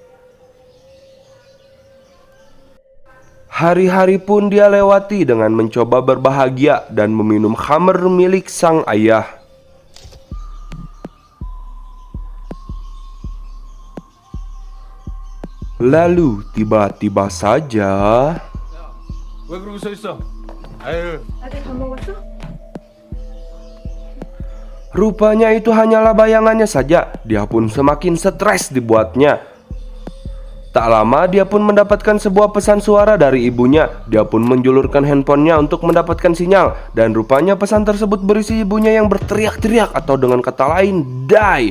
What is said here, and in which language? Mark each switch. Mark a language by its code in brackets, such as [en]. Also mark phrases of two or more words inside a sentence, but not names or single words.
[id] Hari-hari pun dia lewati dengan mencoba berbahagia dan meminum khamr milik sang ayah. Lalu tiba-tiba saja [ko] 왜 그러고 서 있어? 아유. 아들 밥 먹었어? [id] rupanya itu hanyalah bayangannya saja. Dia pun semakin stres dibuatnya. Tak lama dia pun mendapatkan sebuah pesan suara dari ibunya. Dia pun menjulurkan handphonenya untuk mendapatkan sinyal. Dan rupanya pesan tersebut berisi ibunya yang berteriak-teriak, atau dengan kata lain, die.